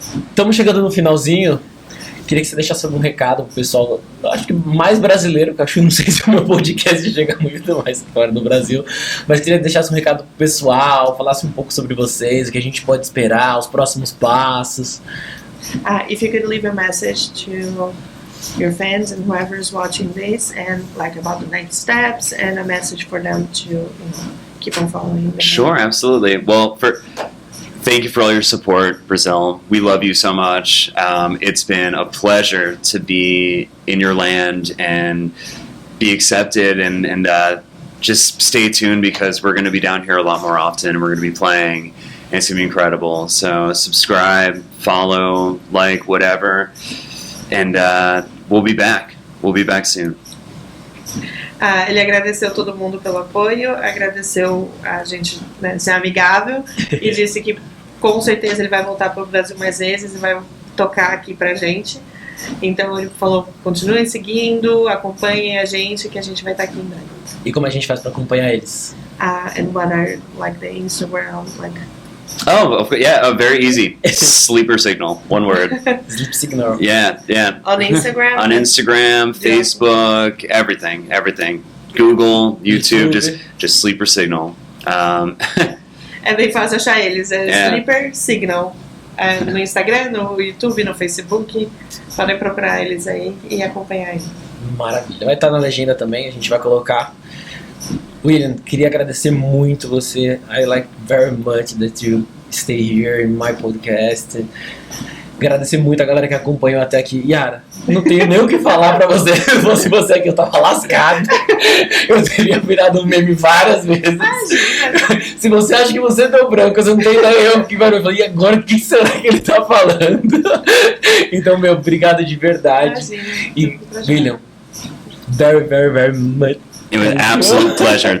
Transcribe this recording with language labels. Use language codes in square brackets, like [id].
[pt] Estamos chegando no finalzinho. Queria que você deixasse algum recado pro pessoal, acho que mais brasileiro, que não sei se o meu podcast chega muito mais fora do Brasil, mas queria que deixasse um recado pro pessoal, falasse um pouco sobre vocês, o que a gente pode esperar, os próximos passos. [en] If you could leave a message to your fans and whoever is watching this, and like about the next steps, and a message for them to keep on following them. Sure, absolutely. Well, thank you for all your support, Brazil. We love you so much. It's been a pleasure to be in your land and be accepted, and just stay tuned because we're going to be down here a lot more often. We're going to be playing, and it's going to be incredible. So subscribe, follow, like, whatever, and we'll be back. We'll be back soon. [pt] Ele agradeceu todo mundo pelo apoio, agradeceu a gente, né, ser amigável e disse que com certeza ele vai voltar para o Brasil mais vezes e vai tocar aqui pra gente. Então ele falou, continuem seguindo, acompanhem a gente, que a gente vai estar aqui em breve. E como a gente faz para acompanhar eles? [en] And what are like the Instagram, like... Oh, yeah, very easy. Sleeper Signal, one word. Sleep Signal. Yeah. On Instagram? On Instagram, Facebook, everything. Google, YouTube, just Sleeper Signal. [pt] É bem fácil achar eles, Sleeper Signal. No Instagram, no YouTube, no Facebook. Podem procurar eles aí e acompanhar eles. Maravilha. Vai estar na legenda também, a gente vai colocar. William, queria agradecer muito você. [en] I like very much that you stay here in my podcast. [pt] Agradecer muito a galera que acompanhou até aqui. Yara, não tenho nem o que falar pra você. Se fosse você aqui, eu tava lascado. Eu teria virado um meme várias vezes. Imagina. Se você acha que você deu branco, você não tem ideia o que vai falar. E agora, o que será que ele tá falando? Então, meu, obrigado de verdade. Imagina. [en] E, William, very, very, very much. It was an absolute pleasure.